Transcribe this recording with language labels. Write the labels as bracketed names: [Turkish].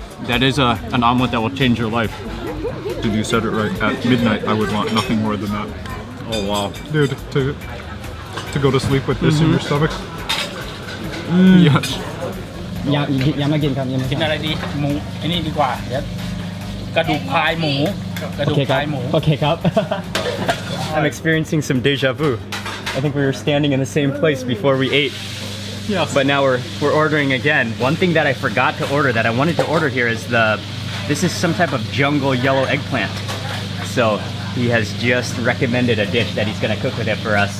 [English] That is an omelet that will change your life. Dude, you said it right. At midnight, I would want nothing more than that. Oh wow. Dude, to go to sleep with this in your stomach. Yes. [Thai] ยังไม่กินครับยังไม่ กิ กิ น น อะไรดีหมูไอ้นี่ดีกว่าเดี๋ยวกระดูกพายหมูกระดูกพายหมู โอเคครับ [English] I'm experiencing some deja vu. I think we were standing in the same place before we ate. Yes. But now we're ordering again. One thing that I forgot to order that I wanted to order here is this is some type of jungle yellow eggplant. So he has just recommended a dish that he's gonna cook with it for us.